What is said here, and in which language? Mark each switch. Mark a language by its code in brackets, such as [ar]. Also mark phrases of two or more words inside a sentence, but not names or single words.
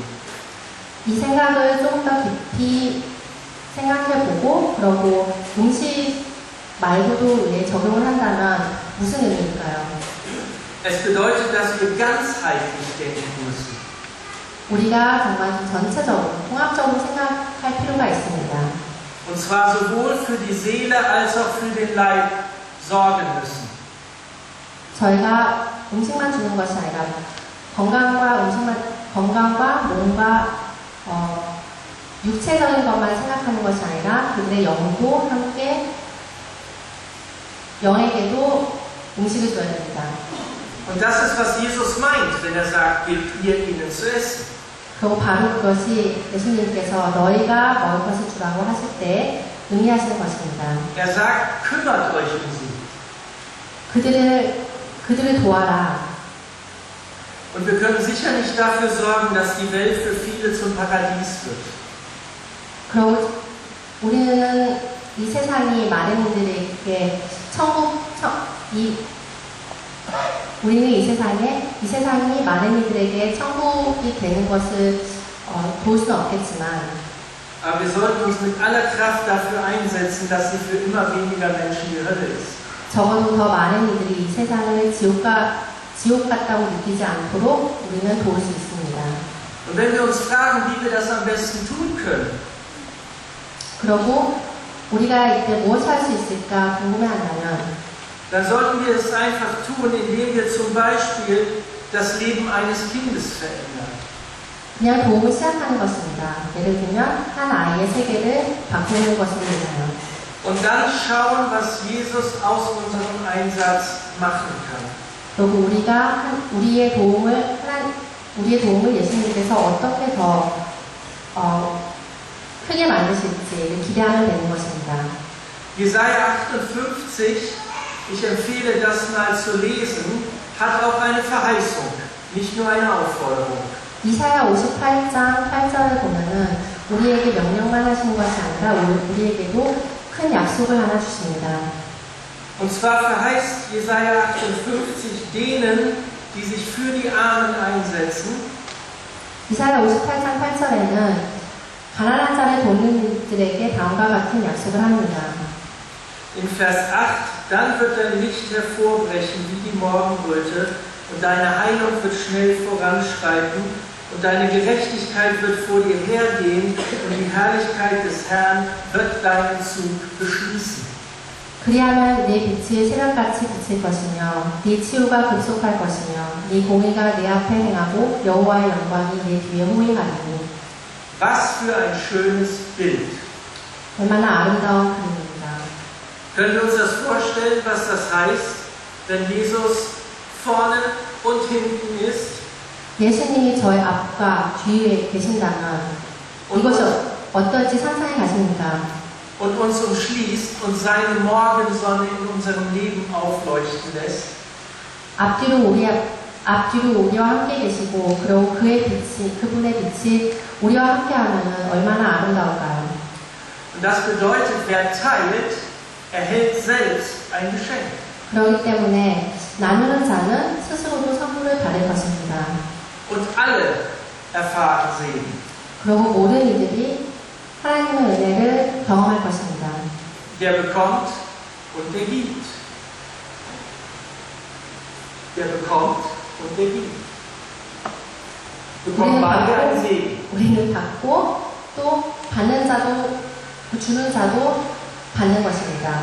[ko] 이 생각을 조금 더 깊이 생각해보고 그러고 음식 말고도 적용을 한다면 무슨 의미일까요? [de] Es bedeutet, dass wir ganzheitlich denken müssen. [ko] 우리가 정말 전체적으로, 통합적으로 생각할 필요가 있습니다. [de] Und zwar sowohl für die Seele als auch für den Leib sorgen müssen. [ko] 저희가 음식만 주는 것이 아니라 건강과 몸과 육체적인 것만 생각하는 것이 아니라 그들의 영도 함께 영에게도 음식을 줘야 됩니다. [de] Und das ist, was Jesus meint, wenn sagt, gebt ihr ihnen zu essen. [ko] 그리고 바로 그것이 예수님께서 너희가 먹을 것을 주라고 하실 때 의미하시는 것입니다. [de] Er sagt, kümmert euch um sie. [ko] 그들을 도와라. [de] Und wir können sicher nicht dafür sorgen, dass die Welt für viele zum Paradies wird. [ko] 그리고 우리는 이 세상이 많은 이들에게 우리는 이 세상이 많은 이들에게 천국이 되는 것을 도울 수는 없겠지만, [de] Aber wir sollten uns mit aller Kraft dafür einsetzen, dass sie für immer weniger Menschen die Hölle ist. [ko] 적어도 더 많은 이들이 이 세상을 지옥 같다고 느끼지 않도록 우리는 도울 수 있습니다. [de] Und wenn wir uns fragen, wie wir das am besten tun können, [ko] 그리고 우리가 이때 무엇을 할 수 있을까 궁금해한다면, [de] dann sollten wir es einfach tun, indem wir zum Beispiel das Leben eines Kindes verändern. [ko] 그냥 도움을 시작하는 것입니다. 예를 들면 한 아이의 세계를 바꾸는 것입니다. [de] Und dann schauen, was Jesus aus unserem Einsatz machen kann. [ko] 그리고 우리의 도움을 예수님께서 어떻게 더 크게 만드실지 기대하면 되는 것입니다. [de] Jesaja 58, ich empfehle das mal zu lesen, hat auch eine Verheißung, nicht nur eine Aufforderung. [ko] 이사야 58장 8절을 보면은 우리에게 명령만 하시는 것이 아니라 우리에게도 큰 약속을 하나 주십니다. [de] Und zwar verheißt Jesaja 58 denen, die sich für die Armen einsetzen. [ko] 이사야 58장 8절에는 가난한 자를 돕는 이들에게 다음과 같은 약속을 합니다. [de] In Vers 8, dann wird dein Licht hervorbrechen wie die Morgenröte und deine Heilung wird schnell voranschreiten und deine Gerechtigkeit wird vor dir hergehen und die Herrlichkeit des Herrn wird deinen Zug beschließen. [ko] 그리하면 네 빛이 새벽같이 비칠 것이며 네 치유가 급속할 것이며 네 공의가 내 앞에 행하고 여호와의 영광이 내 뒤에 호행하리니. [de] Was für ein schönes Bild. [ko] 얼마나 아름다운 그림입니다. [de] Können wir uns das vorstellen, was das heißt, wenn Jesus vorne und hinten ist? [ko] 예수님이 저의 앞과 뒤에 계신다면 und, 이것이 어떨지 상상해 가십니까? [de] und uns umschließt und seine Morgensonne in unserem Leben aufleuchten lässt. [ko] 앞뒤로 우리와 함께 계시고 그리고 그분의 빛이 우리와 함께하면 얼마나 아름다울까요? [de] Und das bedeutet, wer teilt, erhält selbst ein Geschenk. [ko] 그렇기 때문에 나누는 자는 스스로도 선물을 받을 것입니다. [de] Und alle erfahren Segen. [ko] 그리고 모든 이들이 하나님의 은혜를 경험할 것입니다. [de] Der bekommt und der gibt. Der bekommt und der gibt. Bekommt beide einen Segen. [ko] 우리는 받고 또 받는 자도 주는 자도 받는 것입니다.